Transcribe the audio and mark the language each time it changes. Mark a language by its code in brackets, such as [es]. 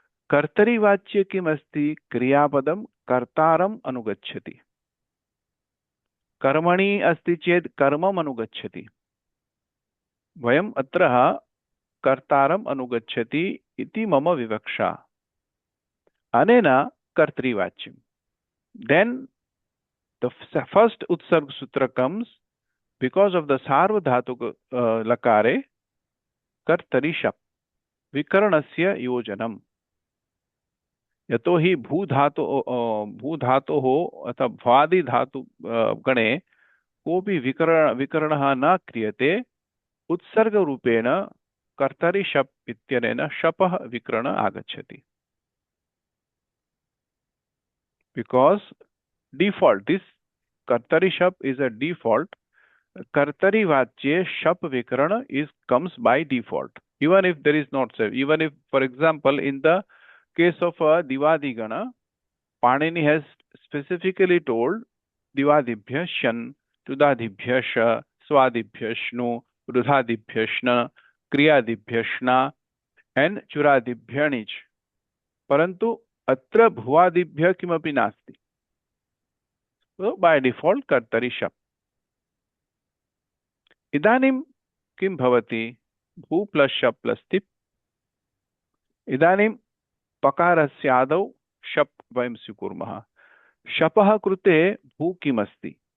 [sa] कर्तरिवाच्ये किमस्ति? क्रियापदं कर्तारम् अनुगच्छति। कर्मणि अस्ति चेत् कर्मम् अनुगच्छति। वयम् अत्र कर्तारम् अनुगच्छति इति मम विवक्षा। अनेन कर्तृवाच्यम्। [en] Then the first utsarg sutra comes because of the sarvadhatu lakare [sa] कर्तरि शप् विकरणस्य योजनम्। [en] यतोहि भूधातोः अथवा भ्वादि धातु गणे कोऽपि विकरणः न क्रियते। उत्सर्ग रूपेण कर्तरि शप् इत्यनेन शपः विकरण आगच्छति। Because default, this कर्तरि शप् is a default. [sa] कर्तरि वाच्ये शप विकरण [en] comes by default, even if there is not so. Even if, for example, in the case of a divadi gana, Panini has specifically told divadibhya shan, tudadibhya sha, swadibhya shnu, rudhadibhya shna, kriyadibhya shna and churadibhya nich. [sa] परंतु अत्र भुवादिभ्य किमपि नास्ति। [en] So by default कर्तरि शप्। [sa] इदानीं किं भवति? भू प्लस शप् प्लस टिप्। इदानीं पकारस्यादौ शप् वयं स्वीकुर्मः। शपः कृते भू किमस्ति?